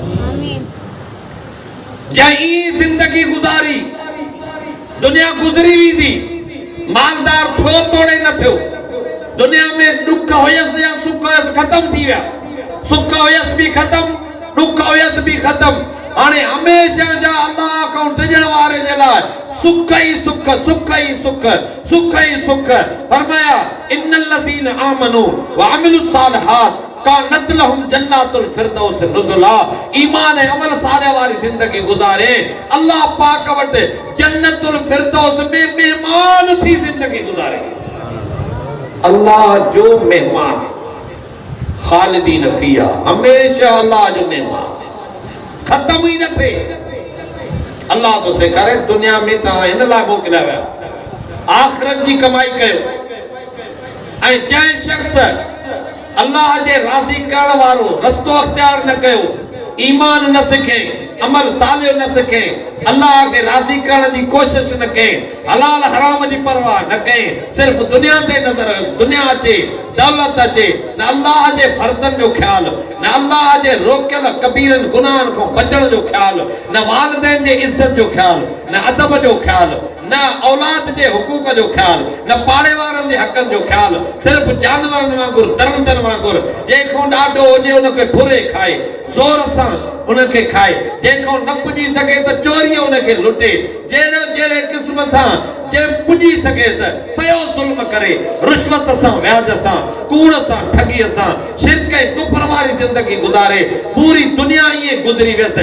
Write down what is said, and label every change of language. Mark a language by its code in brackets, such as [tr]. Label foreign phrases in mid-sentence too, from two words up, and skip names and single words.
[sd] जंहिं ज़िंदगी गुज़ारी, दुनिया गुज़री वेंदी, मालदार थियो तोड़े न थियो, दुनिया में ॾुख हुयसि या सुख हुयसि ख़तम थी विया, सुख हुयसि बि ख़तम, ॾुख हुयसि बि ख़तम। हाणे हमेशह जा अल्लाह खां डिॼण वारे जे लाइ सुख ई सुख, सुख ई सुख, सुख ई सुख। [ar] फरमाया إن الذين آمنوا وعملوا الصالحات كانت لهم جنات الفردوس نزلا. [sd] ईमान ऐं अमल साले वारी जिंदगी गुजारे अल्लाह पाक वटि जन्नतुल फिरदौस में मेहमान थी जिंदगी गुजारे। अल्लाह जो मेहमान [ar] خالدين فيها, [sd] हमेशा अल्लाह जो मेहमान खत्म ही न थे। अल्लाह तो से करे दुनिया में तव्हां हिन लाइ मोकिलिया विया आख़िरत जी कमाई कयो। ऐं जंहिं शख़्स अल्लाह जे राज़ी करण वारो रस्तो अख्तियार न कयो, ईमान न सिखे, अमल सालियो न सिखे, अल्लाह के राज़ी करण जी कोशिश न करें, हलाल हराम जी परवाह न करें, सिर्फ दुनिया ते नजर, दुनिया अचे, दौलत अचे, न अल्लाह जे फर्ज़न जो ख्याल, न अल्लाह जे रोकियल कबीरन गुनाहन को बचण जो ख्याल, न वालिदैन जे इज्जत जो ख्याल, न अदब जो ख्याल, न औलाद जे हुकूक जो ख्याल, न पाड़े वारन जे हक़न जो ख्याल, सिर्फ जानवरन वांगुर दरंदन वांगुर जेको ॾाढो हुजे उनखे फुरे खाए, ज़ोर सां उनखे खाए, जेको न पुॼी सके त चोरी उनखे लुटे, जहिड़े जहिड़े क़िस्म सां जे पुॼी सके त पयो ज़ुल्म करे, रिश्वत सां, व्याज सां, कूड़ सां, ठगीअ सां, शिरक ऐं कुफ्र वारी ज़िंदगी गुज़ारे, पूरी दुनिया ईअं गुज़री वियसि।